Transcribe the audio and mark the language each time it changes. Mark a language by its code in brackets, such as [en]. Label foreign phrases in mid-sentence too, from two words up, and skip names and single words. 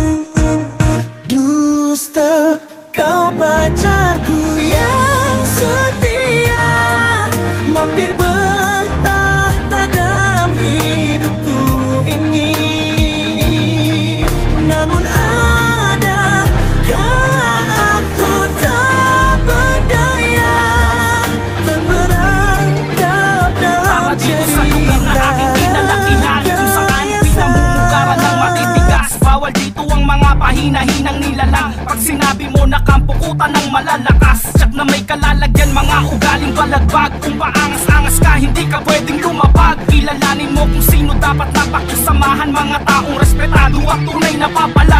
[id] Dusta kau pacarku yang setia, mampir bertahta dalam hidupku ini. Namun adakah aku tak berdaya terperangkap dalam cerita [tl] bawal dito ang mga pahina-hinang nilalang. Pag sinabi mo na kampukutan ng malalakas, tsak na may kalalagyan mga ugaling balagbag. Kung paangas-angas ka, hindi ka pwedeng lumapag. Kilalanin mo kung sino dapat napakisamahan, mga taong respetado at tunay na papalag.